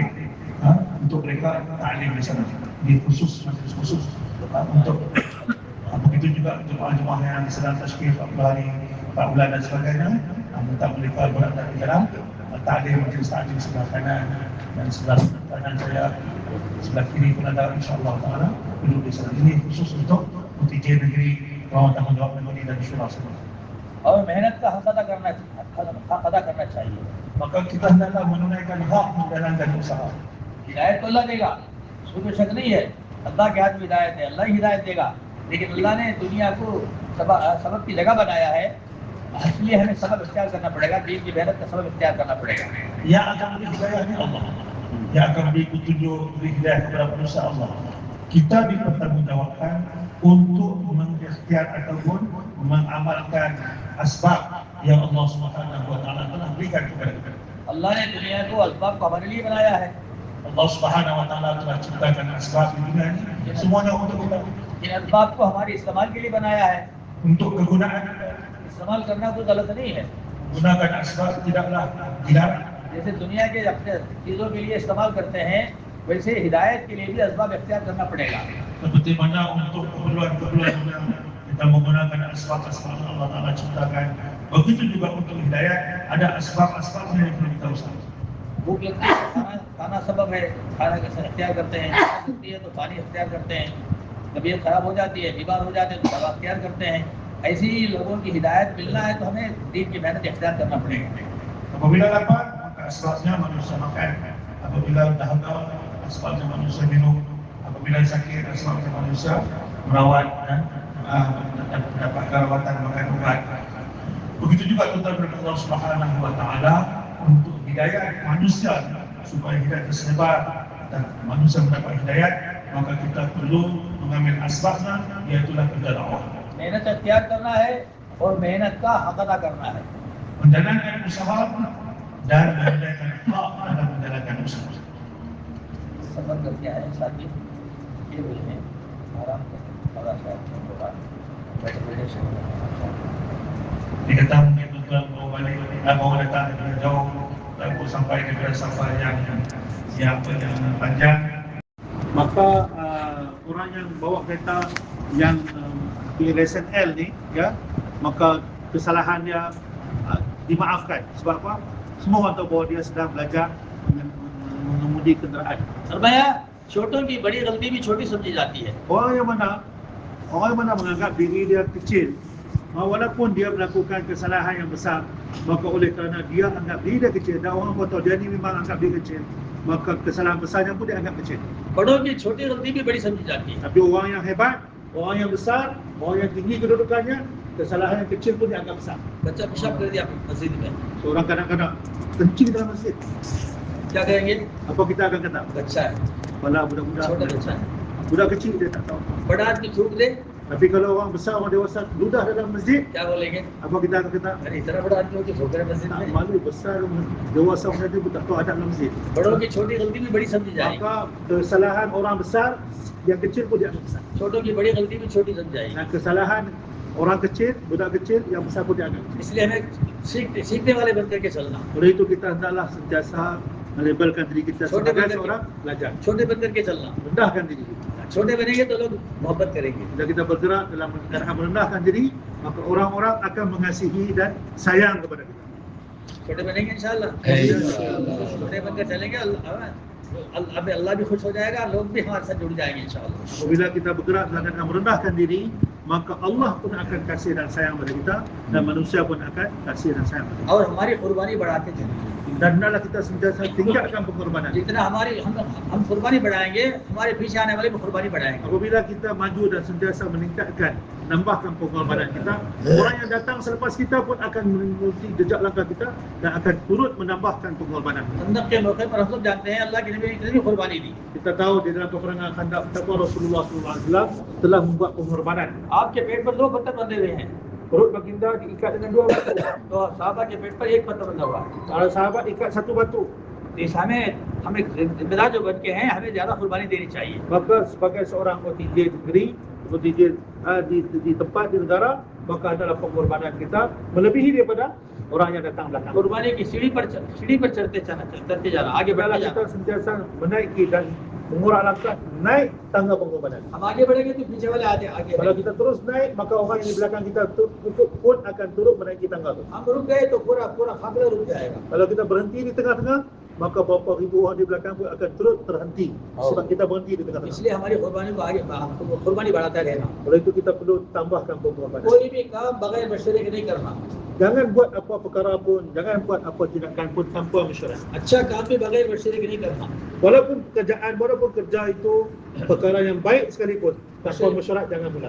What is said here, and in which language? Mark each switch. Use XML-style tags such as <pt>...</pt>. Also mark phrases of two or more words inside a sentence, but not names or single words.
<ms>Untuk mereka ta'lim di sana, di khusus, majlis khusus untuk begitu juga jemaah-jemaah yang sedang tashkil 40 hari, 4 bulan dan sebagainya, minta mereka berada di dalam ta'lim, majlis ta'lim sebelah kanan dan sebelah kanan saya, sebelah kiri pun ada,</ms> <ar>إن شاء الله تعالى</ar> <ms>duduk di sana. Ini khusus untuk OTJ negeri, orang tanggungjawab negeri dan syura semua.</ms> <hi>और मेहनत का हक अदा करना चाहिए.</hi> <ms>Maka kita hendaklah menunaikan hak menjalankan usaha.</ms> <hi>हिदायत तो अल्लाह देगा, उसमें कोई शक नहीं है. अल्लाह के हाथ में हिदायत है, अल्लाह ही हिदायत देगा. लेकिन अल्लाह ने दुनिया को सबब की जगह बनाया है, इसलिए हमें सबब इख्तियार करना पड़ेगा, दीन की मेहनत का सबब इख्तियार करना पड़ेगा.</hi> <ms>Yang akan beri hidayah ni Allah, yang akan beri petunjuk, beri hidayah kepada manusia Allah. Kita dipertanggungjawabkan untuk mengikhtiar ataupun mengamalkan asbab yang</ms> <ar>الله سبحانه وتعالى</ar> <ms>telah berikan kepada kita.</ms> <hi>अल्लाह ने दुनिया को असबाब को हमारे लिए बनाया है.</hi> <ar>الله سبحانه وتعالى</ar> <ms>telah ciptakan asbab di dunia ini semuanya untuk kita,</ms> <hi>इन असबाब को हमारे इस्तेमाल के लिए बनाया है.</hi> <ms>untuk kegunaan.</ms> <hi>इस्तेमाल करना कोई गलत नहीं है.</hi> <ms>Gunakan asbab tidaklah dilarang.</ms> <hi>जैसे दुनिया के अपने चीज़ों के लिए इस्तेमाल करते हैं, वैसे हिदायत के लिए भी असबाब इख्तियार करना पड़ेगा.</hi> <ms>Seperti mana untuk keperluan-keperluan dunia kita menggunakan asbab-asbab yang</ms> <ar>الله تعالى</ar> <ms>ciptakan, begitu juga untuk hidayah ada asbab-asbabnya yang perlu kita usahakan.</ms> <hi>भूख लगती है तो खाना सबब है, खाना कैसे इख्तियार करते हैं. प्यास लगती है तो पानी इख्तियार करते हैं. तबीयत खराब हो जाती है, बीमार हो जाते हैं तो दवा इख्तियार करते हैं. ऐसी ही लोगों की हिदायत मिलना है तो हमें दीन की मेहनत इख्तियार करना पड़ेगा.</hi> <ms>Apabila lapar, maka asbabnya manusia makan. Apabila dahaga, asbabnya manusia minum. Apabila apabila sakit asal manusia merawat dan mendapatkan rawatan makan ubat. Begitu juga tuntut</ms> <ar>الله سبحانه وتعالى</ar> <ms>untuk hidayah manusia supaya hidayah tersebar dan manusia mendapat hidayah, maka kita perlu mengambil asbabnya, iaitulah kerja dakwah.</ms> <hi>मेहनत अख्तियार करना है और मेहनत का हक अदा करना है.</hi> <ms>Menjalankan usaha dan menjalankan hak dalam menjalankan usaha.</ms> <hi>सफर करके आए साथी, ये बोले आराम करें, थोड़ा सा होगा बैठे बैठे से.</hi> <ms>Dikata mungkin tuan bawa balik, bawa datang dari jauh, lalu sampai ke safar yang panjang. Maka orang yang bawa kereta yang lesen L ni, ya, maka kesalahan dia dimaafkan. Sebab apa? Semua orang tahu bahawa dia sedang belajar mengemudi kenderaan.</ms> <hi>फरमाया छोटों की बड़ी गलती भी छोटी समझी जाती है.</hi> <ms>Orang yang mana menganggap diri dia kecil, walaupun dia melakukan kesalahan yang besar, maka oleh kerana dia anggap diri dia kecil dan orang pun tahu dia ni memang anggap dia kecil, maka kesalahan besarnya pun dia anggap kecil.</ms> <hi>बड़ों की छोटी गलती भी बड़ी समझी जाती है.</hi> <ms>Tapi orang yang hebat, orang yang besar, orang yang tinggi kedudukannya, kesalahan yang kecil pun dianggap besar.</ms> <hi>बच्चा पेशाब कर दिया मस्जिद में,</hi> <ms>Seorang kadang-kadang kencing dalam masjid,</ms> <hi>क्या कहेंगे?</hi> <ms>apa kita akan kata?</ms> <hi>बच्चा है,</hi> <ms>Apalah budak-budak,</ms> <hi>छोटा बच्चा है.</hi> <ms>budak kecil dia tak tahu.</ms> <hi>बड़ा आदमी थूक दे,</hi> <ms>Tapi kalau orang besar, orang dewasa ludah dalam masjid,</ms> <hi>क्या बोलेंगे?</hi> <ms>apa kita akan kata?</ms> <hi>अरे इतना बड़ा आदमी हो कि थूक रहे मस्जिद</hi> <ms>Tak</ms> <hi>में.</hi> <ms>malu, besar, dewasa orang dia pun tak tahu adab dalam masjid.</ms> <hi>बड़ों की छोटी गलती भी बड़ी समझी जाएगी,</hi> <ms>Maka kesalahan orang besar, yang kecil pun dianggap besar.</ms> <hi>छोटों की बड़ी गलती भी छोटी समझ जाएगी.</hi> <ms>Dan kesalahan orang kecil, budak kecil, yang besar pun dianggap kecil.</ms> <hi>इसलिए हमें सीखने वाले बन करके चलना,</hi> <ms>Oleh itu kita hendaklah sentiasa melabelkan diri kita</ms> <hi>छोटे</hi> <ms>sebagai</ms> <hi>बन करके-</hi> <ms>seorang pelajar.</ms> <hi>छोटे बन करके चलना.</hi> <ms>Rendahkan diri kita.</ms> <hi>छोटे बनेंगे तो लोग मोहब्बत करेंगे.</hi> <ms>Bila kita bergerak dalam keadaan merendahkan diri, maka orang-orang akan mengasihi dan sayang kepada kita.</ms> <hi>छोटे बनेंगे इंशाल्लाह. छोटे बनकर चलेंगे, अल्लाह भी खुश हो जाएगा, लोग भी हमारे साथ जुड़ जाएंगे इंशाल्लाह.</hi> <ms>Apabila kita bergerak dalam keadaan merendahkan diri, maka Allah pun akan kasih dan sayang kepada kita, dan manusia pun akan kasih dan sayang kepada kita.</ms> <hi>और हमारी कुर्बानी बढ़ाते चलेंगे.</hi> <ms>Dan hendaklah kita sentiasa tingkatkan pengorbanan.</ms> <hi>जितना हम कुर्बानी बढ़ाएंगे, हमारे पीछे आने वाले भी कुर्बानी बढ़ाएंगे.</hi> <ms>Apabila kita maju dan sentiasa meningkatkan, menambahkan pengorbanan kita, orang yang datang selepas kita pun akan mengikuti jejak langkah kita dan akan turut menambahkan pengorbanan.</ms> <hi>खंदक के मौके पर हम सब जानते हैं अल्लाह के नबी ने कितनी कुर्बानी दी.</hi> <ms>Kita tahu di dalam peperangan Khandaq betapa Rasulullah SAW telah membuat pengorbanan.</ms> <hi>आपके पेट पर 2 पत्थर बंधे हुए हैं,</hi> <ms>Perut baginda diikat dengan 2 batu.</ms> <hi>तो साहबा के पेट पर 1 पत्थर बंधा हुआ है.</hi> <ms>Para sahabat ikat 1 batu.</ms> <hi>इस हमें जिम्मेदार जो बन के हैं, हमें ज्यादा कुर्बानी देनी चाहिए.</hi> <ms>Maka sebagai seorang OTJ negeri, OTJ di tempat di negara, maka adalah pengorbanan kita melebihi daripada orang yang datang belakang.</ms> <hi>कुर्बानी की सीढ़ी पर चढ़ते जाना, आगे बढ़ते</hi> <ms>Hendaklah</ms> <hi>जाना.</hi> <ms>kita sentiasa menaiki dan mengurak langkah naik tangga pengorbanan.</ms> <hi>हम आगे बढ़ेंगे तो पीछे वाले आगे</hi> <ms>Kalau kita terus naik, maka orang yang di belakang kita pun akan turut menaiki tangga itu.</ms> <hi>हम रुक गए तो पूरा काफिला रुक जाएगा.</hi> <ms>Kalau kita berhenti di tengah-tengah, maka berapa ribu orang di belakang pun akan turut terhenti sebab kita berhenti di tengah-tengah.</ms> <hi>इसलिए हमारी कुर्बानी को आगे कुर्बानी बढ़ाता रहना.</hi> <ms>Oleh itu kita perlu tambahkan pengorbanan.</ms> <hi>कोई भी काम बगैर मशवरे के नहीं करना.</hi> <ms>Jangan buat apa perkara pun, jangan buat apa tindakan pun tanpa mesyuarat.</ms> <hi>अच्छा काम भी बगैर मशवरे के नहीं करना.</hi> <ms>Walaupun kerja itu perkara yang baik sekalipun, tanpa mesyuarat jangan mula.</ms>